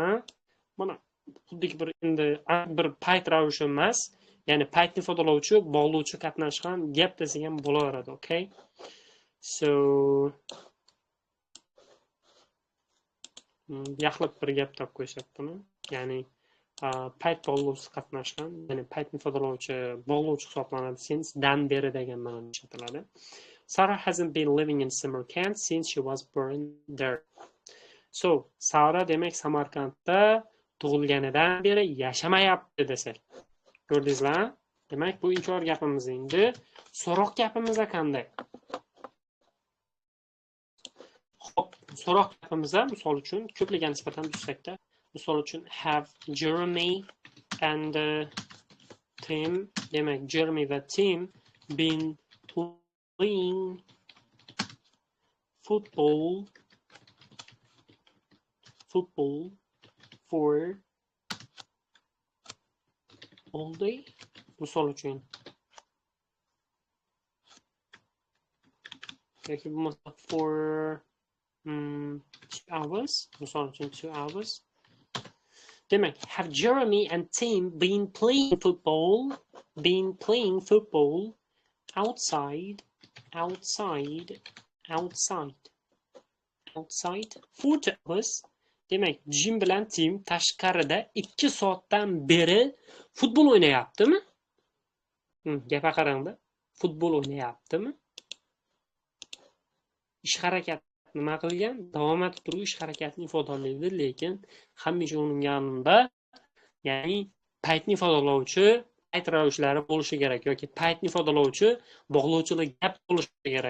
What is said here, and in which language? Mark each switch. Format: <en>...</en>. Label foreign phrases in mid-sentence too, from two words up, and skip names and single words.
<uz>Mana xuddi bir endi bir payt ravishi emas, ya'ni paytni ifodalovchi bog'lovchi qatnashgan gap desak ham bo'laveradi. Okay? So yaxlit bir gap deb qo'yishyaptimi? Ya'ni payt bog'lovchisi qatnashgan, ya'ni paytni ifodalovchi bog'lovchi hisoblanadi since dan beri degan ma'noda ishlatiladi.</uz> <en>Sarah hasn't been living in Samarkand since she was born there.</en> <uz>So, Sara demak Samarkandda tug'ilganidan beri yashamayapti desak. Ko'rdingizlar? Demak, bu inkor gapimiz endi. So'roq gapimiz qanday? Xo'p, so'roq gapimizda misol uchun ko'pligiga nisbatan tushsakda, misol uchun</uz> <en>have Jeremy and Tim,</en> <uz>demak Jeremy va Tim</uz> <en>been playing football for all day.</en> <uz>Misol uchun yoki bo'lmasa</uz> <en>for 2 hours.</en> <uz>Misol uchun 2 hours. Demak,</uz> <en>have Jeremy and Tim been playing football outside for 2 hours.</en> <uz>Demak, Jim bilan Tim tashqarida 2 soatdan beri futbol o'ynayaptimi? Gapga qarangda. Futbol o'ynayaptimi? Ish harakat nima qilgan? Davom etib turib ish harakatini ifodalaydi, lekin hamisha uning yonida, ya'ni paytni ifodalovchi payt ravishlari bo'lishi kerak yoki paytni ifodalovchi bog'lovchilik gap bo'lishi kerak.</uz>